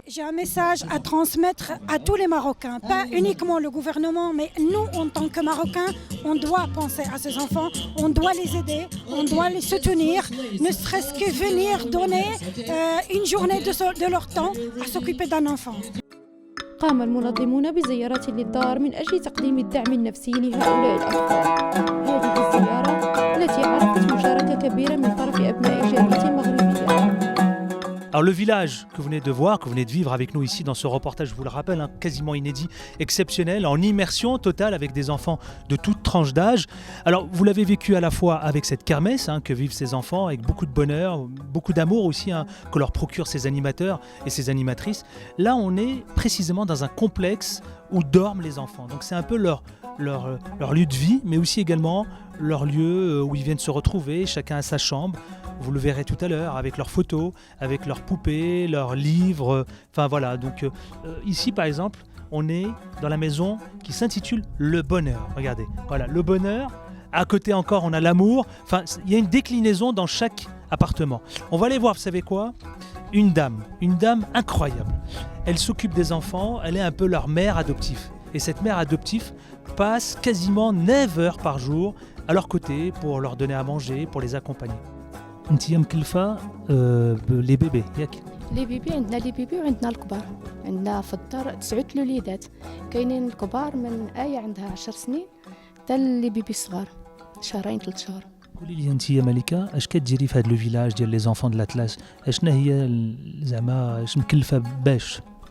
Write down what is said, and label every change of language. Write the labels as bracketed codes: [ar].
[fr] J'ai un message à transmettre à tous les Marocains, pas uniquement le gouvernement, mais nous, en tant que Marocains, on doit penser à ces enfants, on doit les aider, on doit les soutenir, ne serait-ce que venir donner une journée de leur temps à s'occuper d'un enfant. [ar] قام المنظمون بزيارات للدار من أجل تقديم الدعم النفسي لهؤلاء الأطفال. هذه الزيارة التي عرفت مشاركة كبيرة من طرف أبناء جالية مغربية. [fr] Alors le village que vous venez de voir, que vous venez de vivre avec nous ici dans ce reportage, je vous le rappelle, hein, quasiment inédit, exceptionnel, en immersion totale avec des enfants de toute tranche d'âge. Alors vous l'avez vécu à la fois avec cette kermesse que vivent ces enfants, avec beaucoup de bonheur, beaucoup d'amour aussi que leur procurent ces animateurs et ces animatrices. Là on est précisément dans un complexe où dorment les enfants. Donc c'est un peu leur lieu de vie, mais aussi également leur lieu où ils viennent se retrouver, chacun à sa chambre. Vous le verrez tout à l'heure avec leurs photos, avec leurs poupées, leurs livres. Enfin voilà, donc ici par exemple, on est dans la maison qui s'intitule Le Bonheur. Regardez, voilà, Le Bonheur. À côté encore, on a l'amour. Enfin, il y a une déclinaison dans chaque appartement. On va aller voir, vous savez quoi ? Une dame incroyable. Elle s'occupe des enfants, elle est un peu leur mère adoptive. Et cette mère adoptive passe quasiment 9 heures par jour à leur côté pour leur donner à manger, pour les accompagner. [ar] انتي مكلفة لي بيبي ياك؟ لي بيبي عندنا لي بيبي وعندنا الكبار. عندنا في الدار 9 الوليدات، كاينين الكبار من آية عندها 10 سنين حتى لي بيبي الصغار شهرين 3 شهور. قولي لي انتي يا ملكة اش كتجري في هذا لو فيلاج ديال لي زونفون دو لاتلاس؟ اشنا هي زعما اش مكلفة باش؟